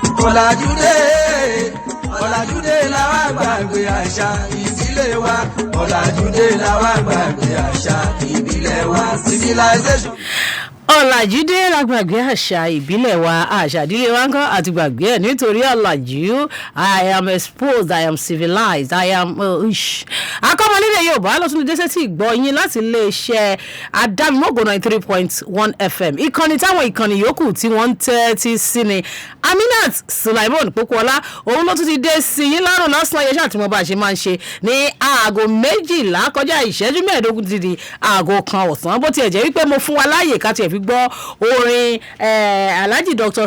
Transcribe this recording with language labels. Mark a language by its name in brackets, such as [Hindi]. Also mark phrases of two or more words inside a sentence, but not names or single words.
[Yoruba] ọ̀làjúdé làwa gbàgbé àṣà ìdílé wa ọ̀làjúdé làwa gbàgbé àṣà ìbílẹ̀ wa civilization. ọ̀làjúdé lágbàgbé àṣà ìbílẹ̀ wa àṣà ìdílé wa ń kọ́ àti gbàgbé ẹ̀ nítorí ọ̀làjú. [English] I am exposed, I am civilized, I am [Yoruba] Akomolede Yorùbá ló tún lè dé sí ìgbọ́ yín láti iléeṣẹ́ Adámimọ́gò 93.1 FM ìkànnì táwọn ìkànnì yòókù tí wọ́n ń tẹ́tí sí ni. Aminat Sulaimon Pokuola òun ló tún ti dé sí yín lọ́rùn lọ́sàn-án yẹn ṣàtìmọ́ bá a ṣe máa ń ṣe ní aago 12 kọjá ìṣẹ́jú 15 ti di aago 1 ọ̀sán bó tiẹ̀ jẹ́ wípé mo fún wa láàyè ká tiẹ̀ fi gbọ́ orin Alhaji Dr.